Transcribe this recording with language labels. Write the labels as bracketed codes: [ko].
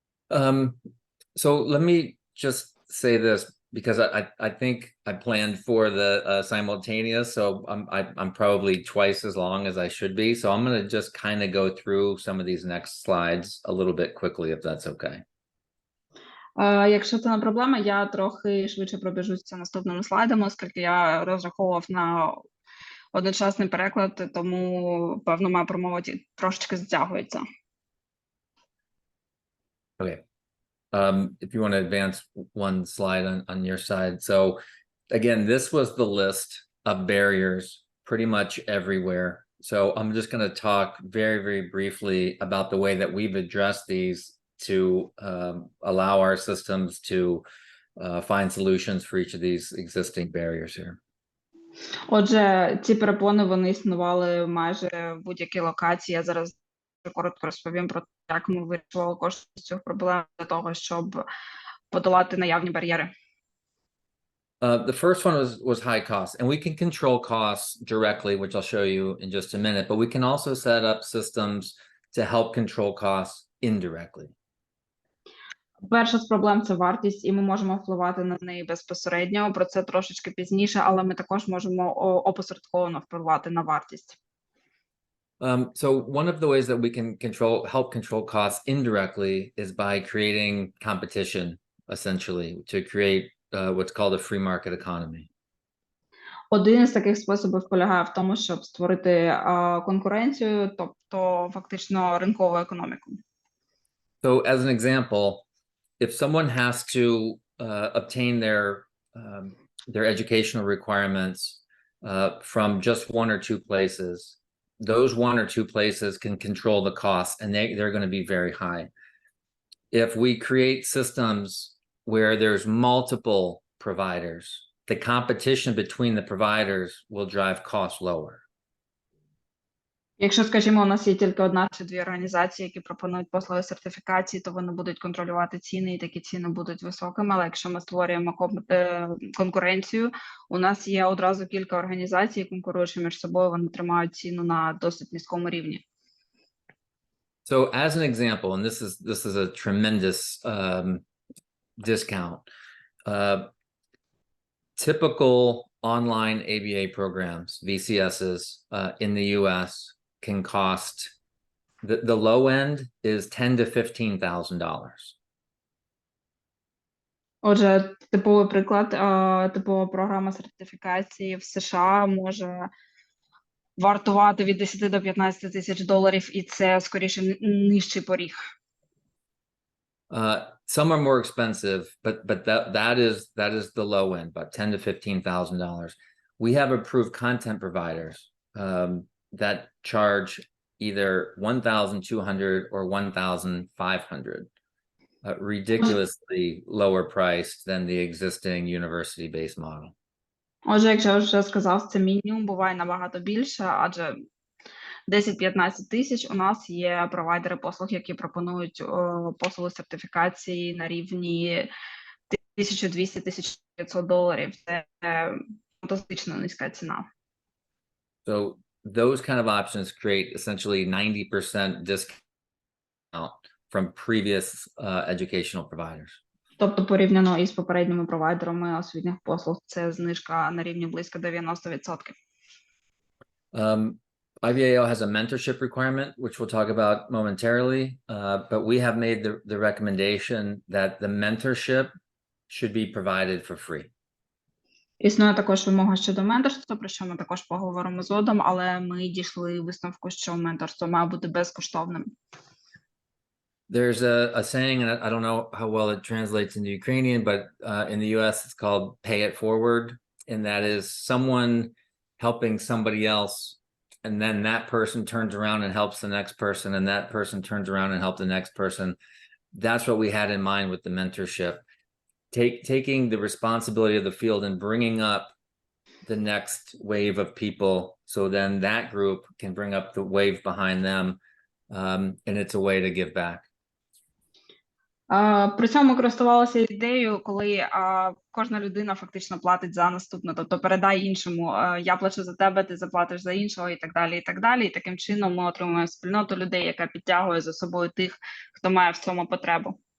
[en] So let me just say this, because I think I planned for the simultaneous, so I'm probably twice as long as I should be. So I'm going to just kind of go through some of these next slides a little bit quickly, if that's okay. [uk] Якщо це не проблема, я трохи швидше пробіжуся наступними слайдами, оскільки я розраховував на одночасний переклад, тому, певно, моя промова трошечки затягується. [en] Okay. If you want to advance one slide on your side. So again, this was the list of barriers pretty much everywhere. So I'm just going to talk very, very briefly about the way that we've addressed these to allow our systems to find solutions for each of these existing barriers here. [uk] Отже, ці перепони, вони існували майже в будь-якій локації. Я зараз коротко розповім про те, як ми вирішували кожну з цих проблем для того, щоб подолати наявні бар'єри. [en] The first one was high cost, and we can control costs directly, which I'll show you in just a minute, but we can also set up systems to help control costs indirectly. [uk] Перша з проблем – це вартість, і ми можемо впливати на неї безпосередньо. Про це трошечки пізніше, але ми також можемо опосередковано впливати на вартість. [en] So one of the ways that we can help control costs indirectly is by creating competition, essentially, to create what's called a free market economy. [uk] Один із таких способів полягає в тому, щоб створити конкуренцію, тобто фактично ринкову економіку. [en] So as an example, if someone has to obtain their educational requirements from just one or two places, those one or two places can control the costs, and they're going to be very high. If we create systems where there's multiple providers, the competition between the providers will drive costs lower. [uk] Якщо, скажімо, у нас є тільки одна чи дві організації, які пропонують послуги сертифікації, то вони будуть контролювати ціни, і такі ціни будуть високими. Але якщо ми створюємо конкуренцію, у нас є одразу кілька організацій, конкуруючи між собою, вони тримають ціну на досить низькому рівні. [en] So as an example, and this is a tremendous discount, typical online ABA programs, VCSs, in the US can cost, the low end is $10,000 to $15,000. [uk] Отже, типовий приклад, типова програма сертифікації в США може вартувати від 10 до 15 тисяч доларів, і це скоріше нижчий поріг. [en] Some are more expensive, but that is the low end, about $10,000 to $15,000. We have approved content providers that charge either $1,200 or $1,500, ridiculously lower priced than the existing university-based model. [uk] Отже, якщо я вже сказав, це мінімум, буває набагато більше, адже 10-15 тисяч у нас є провайдери послуг, які пропонують послуги сертифікації на рівні $1,200-1,500 доларів. Це фантастично низька ціна. [en] So those kind of options create essentially 90% discount from previous educational providers. [uk] Тобто порівняно із попередніми провайдерами освітніх послуг, це знижка на рівні близько 90%. [en] IVAO has a mentorship requirement, which we'll talk about momentarily, but we have made the recommendation that the mentorship should be provided for free. [uk] Існує також вимога щодо менторства, про що ми також поговоримо згодом, але ми дійшли висновку, що менторство має бути безкоштовним. [en] There's a saying, and I don't know how well it translates into Ukrainian, but in the US it's called pay it forward. And that is someone helping somebody else. And then that person turns around and helps the next person. And that person turns around and helps the next person. That's what we had in mind with the mentorship. Taking the responsibility of the field and bringing up the next wave of people. So then that group can bring up the wave behind them. And it's a way to give back. [uk] При цьому користувалася ідеєю, коли кожна людина фактично платить за наступну, тобто передай іншому, я плачу за тебе, ти заплатиш за іншого і так далі, і так далі. І таким чином ми отримуємо спільноту людей, яка підтягує за собою тих, хто має в цьому потребу.